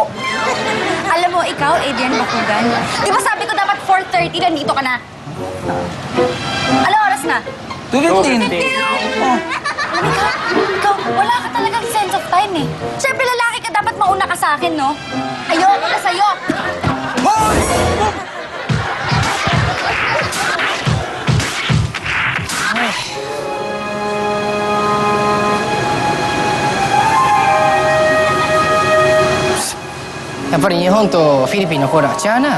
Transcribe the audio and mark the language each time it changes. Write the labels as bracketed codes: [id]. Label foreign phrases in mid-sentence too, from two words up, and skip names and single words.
[tl] Alam mo, ikaw, Adrian Bakugan. Di ba sabi ko dapat 4:30, nandito ka na? Ano oras na? 2:15. Oh, Ikaw, wala ka talagang [en] sense of time [tl] eh. Siyempre, lalaki ka, dapat mauna ka sa akin, no? Ayoko na sa'yo. hoy! [ja] やっぱり日本とフィリピンのコーラは違うな。